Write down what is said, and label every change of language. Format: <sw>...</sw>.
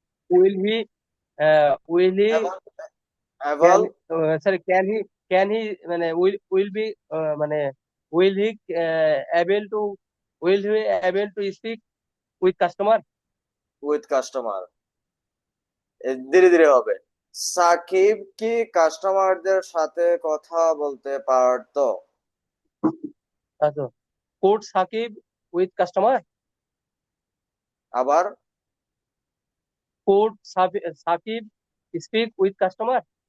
<en>Will he? Will he? Able Sorry, can he? মানে will be মানে will he able to? Will he able to speak with customer? With customer.</en> <bn>ধীরে ধীরে হবে। সাকিব কি কাস্টমারদের সাথে কথা বলতে পারতো? আচ্ছা।</bn> <en>Could Sakib with customer?</en> <bn>আবার</bn> <en>Could Sakib speak with customer?</en>